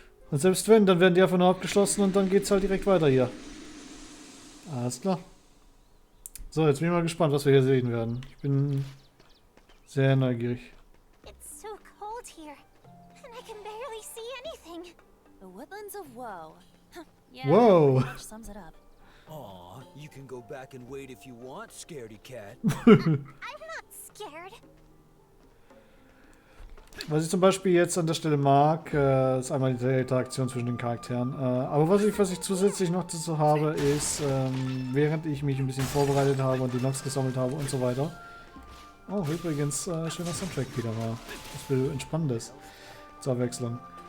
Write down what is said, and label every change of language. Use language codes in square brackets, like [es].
[de] Und selbst wenn, dann werden die einfach nur abgeschlossen und dann geht's halt direkt weiter hier. Alles klar. So, jetzt bin ich mal gespannt, was wir hier sehen werden. Ich bin sehr neugierig. [en] It's so cold here, and I can barely see anything. The woodlands of woe. Yeah, Whoa. which sums it up. Aw, you can go back and wait if you want, scaredy cat. I'm not scared. [de] Was ich zum Beispiel jetzt an der Stelle mag, ist einmal die Interaktion zwischen den Charakteren. Aber was ich zusätzlich noch dazu habe, ist, während ich mich ein bisschen vorbereitet habe und die Nox gesammelt habe und so weiter. Oh, übrigens, schöner Soundtrack wieder mal. Das will Entspannendes zur Abwechslung.